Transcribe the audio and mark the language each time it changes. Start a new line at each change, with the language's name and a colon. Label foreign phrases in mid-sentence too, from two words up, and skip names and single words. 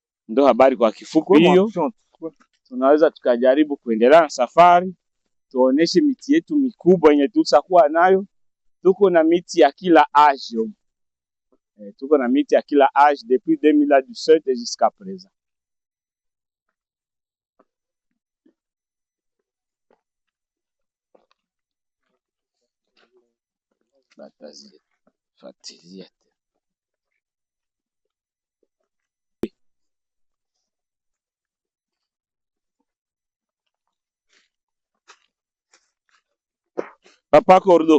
Swahili: Ndo habari kwa kifupi Kwa hiyo. option. Tunaweza tukajaribu kuendelea na safari, tuoneshe miti yetu mikubwa yenye tutakuwa nayo. Tuko na miti ya kila age. Tuko na miti ya kila age
French: depuis 2017 jusqu'à présent.
Swahili: Fuatilia. Papa Cordo.